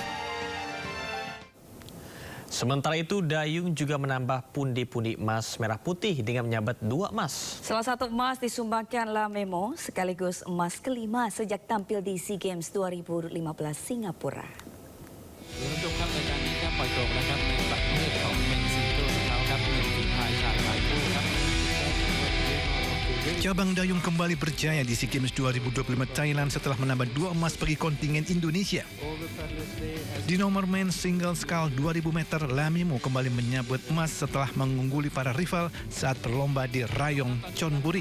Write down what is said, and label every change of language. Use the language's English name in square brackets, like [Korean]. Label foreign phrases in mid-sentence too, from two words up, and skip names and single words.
[Indonesian] Sementara itu, dayung juga menambah pundi-pundi emas merah putih dengan menyabat 2 emas. Salah satu emas disumbangkan La Memo sekaligus emas kelima sejak tampil di SEA Games 2015 Singapura. [Thai] Untuk ครับในการนี้ครับปล่อยตัวนะครับในประเภทของ [English] men single [Thai] ของเขาครับเป็นฝีพายชายฝ่ายคู่ครับ [Indonesian] Cabang dayung kembali berjaya di SEA Games 2025 Thailand setelah menambah 2 emas bagi kontingen Indonesia. Di nomor [English] men single scull [Indonesian] 2000 meter, Lamimo kembali menyabet emas setelah mengungguli para rival saat berlomba di Rayong, Chonburi.